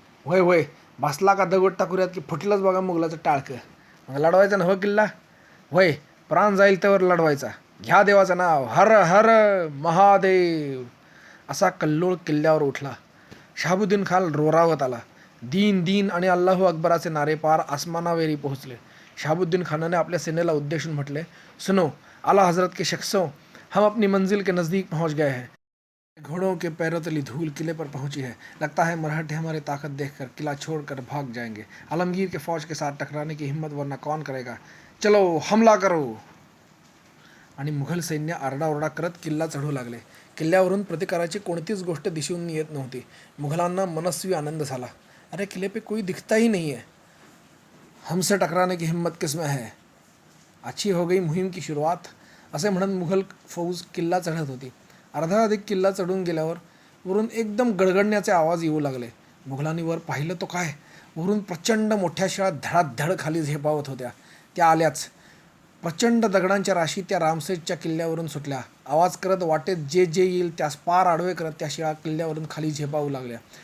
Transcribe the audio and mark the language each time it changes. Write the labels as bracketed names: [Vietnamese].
[Marathi] होय होय, बसला का दगड टाकूयात की फुटलंच बघा मुघलाचं टाळकं. मग लढवायचा ना हो किल्ला? होय, प्राण जाईल त्यावर लढवायचा. घ्या देवाचं नाव, हर हर महादेव. असा कल्लोळ किल्ल्यावर उठला. शहाबुद्दीन खान रोरावत आला. दीन दीन आणि अल्लाहू अकबराचे नारे पार आसमानावेरी पोहोचले. शहाबुद्दीन खानाने आपल्या सेनेला उद्देशून म्हटले, [Hindi] सुनो, आला हजरत के शख्सों, हम अपनी मंजिल के नज़दीक पहुंच गए हैं. घोड़ों के पैरों तली धूल किले पर पहुंची है. लगता है मराठे हमारी ताकत देखकर किला छोड़कर भाग जाएंगे. आलमगीर के फौज के साथ टकराने की हिम्मत वरना कौन करेगा. चलो हमला करो. [Marathi] आणि मुघल सैन्य आरडाओरडा करत किल्ला चढू लागले. किल्ल्यावरून प्रतिकाराची कोणतीच गोष्ट दिसून येत नव्हती. मुघलांना मनस्वी आनंद झाला. [Hindi] अरे किले पे कोई दिखता ही नहीं है. हमसे टकराने की हिम्मत किसमें है. अच्छी हो गई मुहिम की सुरुवात. [Marathi] असे म्हणत मुघल फौज किल्ला चढत होती. अर्धा अधिक किल्ला चढून गेल्यावर वरून एकदम गडगडण्याचे आवाज येऊ लागले. मुघलांनी वर पाहिलं तो काय, वरून प्रचंड मोठ्या शिळा धडाधड खाली झेपावत होत्या. त्या आल्याच. प्रचंड दगडांच्या राशी त्या रामसेजच्या किल्ल्यावरून सुटल्या. आवाज करत वाटेत जे जे येईल त्यास पार आडवे करत त्या शिळा किल्ल्यावरून खाली झेपावू लागल्या.